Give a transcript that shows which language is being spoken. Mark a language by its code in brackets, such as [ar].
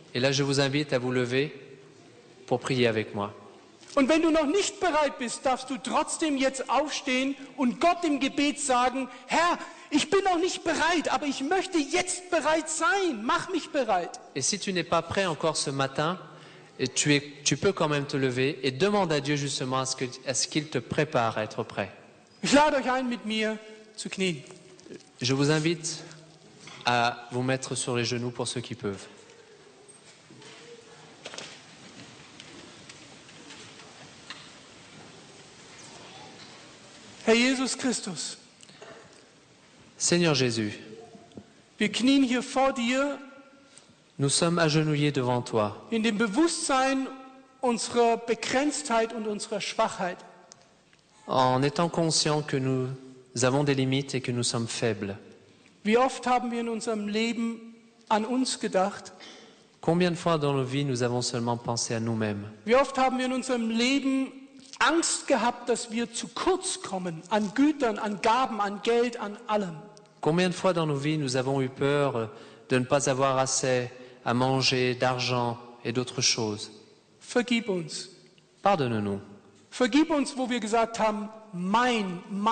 [fr] Et là, je vous invite à vous lever pour prier avec moi. [de] Und wenn du noch nicht bereit bist, darfst du trotzdem jetzt aufstehen und Gott im Gebet sagen, Herr, ich bin noch nicht bereit, aber ich möchte jetzt bereit sein. Mach mich bereit. [fr] Et si tu n'es pas prêt encore ce matin, et tu peux quand même te lever et demande à Dieu justement à ce qu'il te prépare à être prêt. [de] Ich lade euch ein, mit mir zu knien. [fr] Je vous invite à vous mettre sur les genoux pour ceux qui peuvent. [de] Herr Jesus Christus, [fr] Seigneur Jésus, [de] wir knien hier vor dir [fr] nous sommes agenouillés devant toi, [de] in dem Bewusstsein unserer Begrenztheit und unserer Schwachheit. [fr] en étant conscients que nous avons des limites et que nous sommes faibles. [de] Wie oft haben wir in unserem Leben an uns gedacht? [fr] Combien de fois dans nos vies nous avons seulement pensé à nous-mêmes? [de] Wie oft haben wir in unserem Leben Angst gehabt, dass wir zu kurz kommen an Gütern, an Gaben, an Geld, an allem? [fr] Combien de fois dans nos vies nous avons eu peur de ne pas avoir assez à manger, d'argent et d'autres choses? [de] Vergib uns. [fr] Pardonne-nous. [de] Vergib uns, wo wir gesagt haben, mein.